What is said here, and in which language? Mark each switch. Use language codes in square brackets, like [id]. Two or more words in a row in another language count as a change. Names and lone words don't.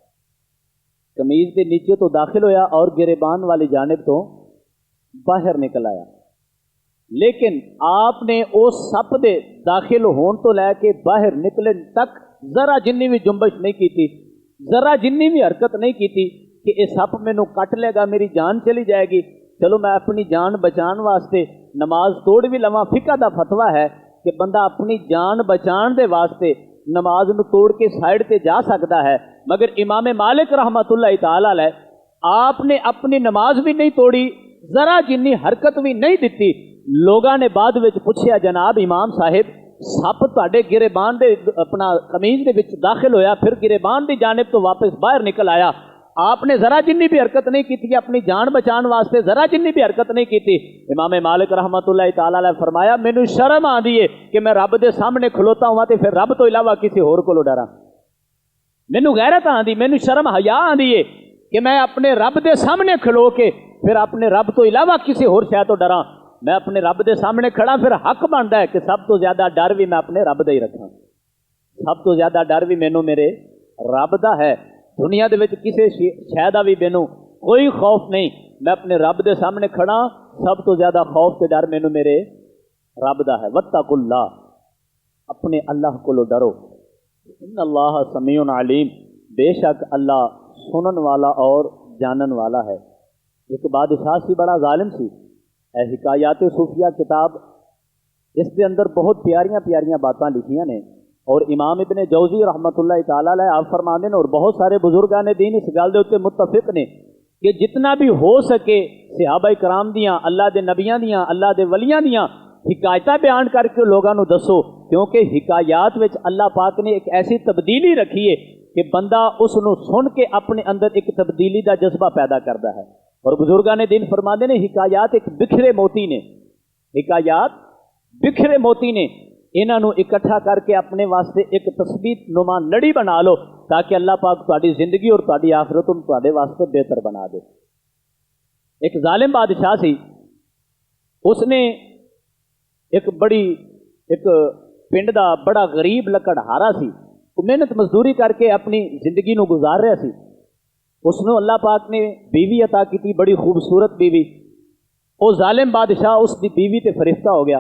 [pa] قمیض دے نیچے تو داخل ہویا اور گریبان والی جانب تو باہر نکل آیا، لیکن آپ نے اس سپ دے داخل ہون تو لے کے باہر نکلن تک ذرا جنی بھی جنبش نہیں کی تھی، ذرا جنی بھی حرکت نہیں کی تھی کہ یہ سپ مینوں کٹ لے گا، میری جان چلی جائے گی، چلو میں اپنی جان بچان واسطے نماز توڑ بھی لواں۔ فقہ دا فتویٰ ہے کہ بندہ اپنی جان بچان دے واسطے نماز نو توڑ کے سائڈ تے جا سکتا ہے، مگر امام مالک رحمت اللہ تعالی علیہ آپ نے اپنی نماز بھی نہیں توڑی، ذرا جنی حرکت بھی نہیں دیتی۔ لوگاں نے بعد وچ پوچھیا، جناب امام صاحب سپ تہاڈے گریبان دے اپنا قمیض دے وچ داخل ہویا، پھر گریبان دی جانب تو واپس باہر نکل آیا، آپ نے ذرا جنی بھی حرکت نہیں کی تھی، اپنی جان بچان واسطے ذرا جنی بھی حرکت نہیں کی تھی۔ امام مالک رحمت اللہ تعالی علیہ فرمایا، مینوں شرم آندی ہے کہ میں رب دے سامنے کھلوتا ہوں تے پھر رب تو علاوہ کسی ہور کولوں ڈراں۔ مینوں غیرت آندی، مینوں شرم حیا آندی ہے کہ میں اپنے رب دے سامنے کھلو کے پھر اپنے رب تو علاوہ کسی ہور شے تو ڈراں۔ میں اپنے رب دے سامنے کھڑا، پھر حق بنتا ہے کہ سب تو زیادہ ڈر بھی میں اپنے رب دا ہی رکھاں، سب تو زیادہ ڈر بھی مینوں میرے رب دا ہے۔ دنیا دے وچ کسی شے دا بھی مینوں کوئی خوف نہیں، میں اپنے رب دے سامنے کھڑا، سب تو زیادہ خوف تے ڈر مینوں میرے رب دا ہے۔ [ar] واتقوا اللہ، [pa] اپنے اللہ کو ڈرو، [ar] ان اللہ سمیع علیم، [pa] بے شک اللہ سنن والا اور جانن والا ہے۔ ایک بادشاہ سی، بڑا ظالم سی، حکایات صوفیہ کتاب، اس کے اندر بہت پیاریاں پیاریاں باتاں لکھیاں نے، اور امام ابن جوزی رحمت اللہ تعالی علیہ آپ فرماندے نے، اور بہت سارے بزرگان دین اس گل دے اوتے متفق نے کہ جتنا بھی ہو سکے صحابہ کرام دیاں، اللہ دے نبیاں دیاں، اللہ دے ولیاں دیاں حکایتاں بیان کر کے لوگاں نو دسو، کیونکہ حکایات وچ اللہ پاک نے ایک ایسی تبدیلی رکھی ہے کہ بندہ اس نو سن کے اپنے اندر ایک تبدیلی دا جذبہ پیدا کرتا ہے۔ اور بزرگان دین فرماندے نے حکایات ایک بکھرے موتی نے، حکایات بکھرے موتی نے، انہاں نو اکٹھا کر کے اپنے واسطے ایک تثبیت نما لڑی بنا لو، تاکہ اللہ پاک تہاڈی زندگی اور تہاڈی آخرت نوں تہاڈے واسطے بہتر بنا دے۔ ایک ظالم بادشاہ سی، اسنے ایک پنڈ کا بڑا غریب لکڑہارا سی، وہ محنت مزدوری کرکے اپنی زندگی نوں گزار رہا سی. اسنوں اللہ پاک نے بیوی عطا کی، بڑی خوبصورت بیوی. وہ ظالم بادشاہ اسکی بیوی تے فرشتہ ہو گیا.